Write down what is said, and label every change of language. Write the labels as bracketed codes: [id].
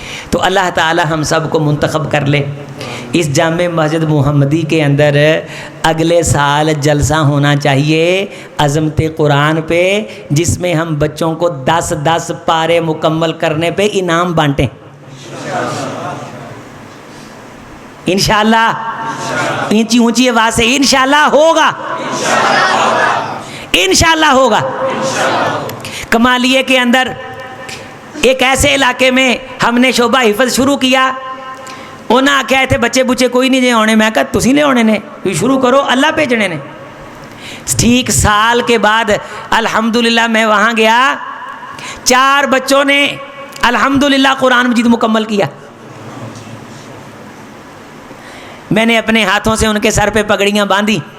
[ur] تو اللہ تعالی ہم سب کو منتخب کر لے. اس جامع مسجد محمدی کے اندر اگلے سال جلسہ ہونا چاہیے عظمت قرآن پہ، جس میں ہم بچوں کو 10 پارے مکمل کرنے پہ انعام بانٹیں انشاءاللہ. اونچی اونچی آواز سے انشاءاللہ ہوگا، انشاءاللہ ہوگا. کمالیے کے اندر ایک ایسے علاقے میں ہم نے شعبہ حفظ شروع کیا. [pa] انہاں آکھیا اتنے بچے بچے کوئی نہیں جے آنے. میں کہا تسی لے آنے نے، شروع کرو، اللہ بھیجنے نے. [ur] ٹھیک سال کے بعد الحمدللہ میں وہاں گیا، 4 بچوں نے الحمدللہ قرآن مجید مکمل کیا. میں نے اپنے ہاتھوں سے ان کے سر پہ پگڑیاں باندھی.